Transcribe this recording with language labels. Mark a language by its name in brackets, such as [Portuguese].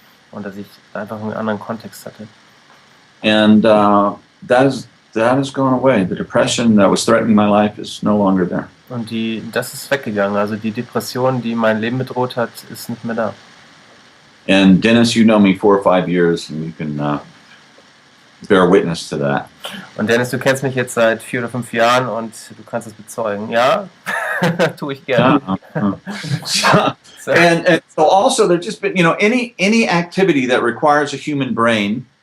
[German] Und dass ich einfach einen anderen Kontext hatte. [English] And that has gone away. The depression that was threatening my life is no longer there. [German] Und das ist weggegangen. Also die Depression, die mein Leben bedroht hat, ist nicht mehr da. [English] And Dennis, you know me 4 or 5 years, and you can bear witness to that. [German] Und Dennis, du kennst mich jetzt seit 4 oder 5 Jahren und du kannst es bezeugen. Ja, tue ich gerne. [English] So, and so also there's just been, you know, any activity that requires a human brain,